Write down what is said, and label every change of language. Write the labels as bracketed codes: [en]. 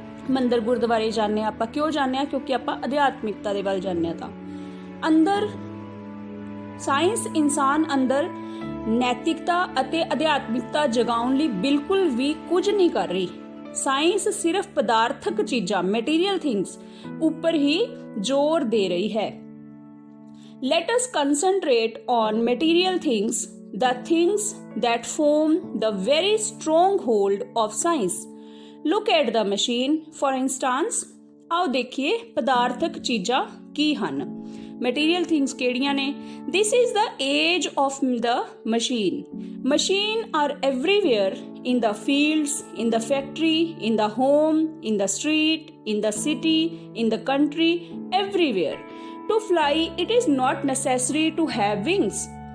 [pa] ਮੰਦਿਰ ਗੁਰਦੁਆਰੇ ਜਾਂਦੇ ਹਾਂ ਆਪਾਂ, ਕਿਉਂ ਜਾਂਦੇ ਹਾਂ? ਕਿਉਂਕਿ ਆਪਾਂ ਅਧਿਆਤਮਿਕਤਾ ਦੇ ਵੱਲ ਜਾਂਦੇ ਹਾਂ। ਤਾਂ ਅੰਦਰ ਸਾਇੰਸ ਇਨਸਾਨ ਅੰਦਰ ਨੈਤਿਕਤਾ ਅਤੇ ਅਧਿਆਤਮਿਕਤਾ ਜਗਾਉਣ ਲਈ ਬਿਲਕੁਲ ਵੀ ਕੁਝ ਨਹੀਂ ਕਰ ਰਹੀ। ਸਾਇੰਸ ਸਿਰਫ ਪਦਾਰਥਕ ਚੀਜ਼ਾਂ, ਮਟੀਰੀਅਲ ਥਿੰਗਸ ਉੱਪਰ ਹੀ ਜ਼ੋਰ ਦੇ ਰਹੀ ਹੈ। [en] Let us concentrate on material things, the things that form the very stronghold of science. Look at the machine, for instance. [pa] आओ देखिए पदार्थक चीज़ां की हन। Material things केड़ियां ने? [en] This is the age of the machine. Machine are everywhere, in the fields, in the factory, in the home, in the street, in the city, in the country, everywhere. To fly, it is not necessary to have wings.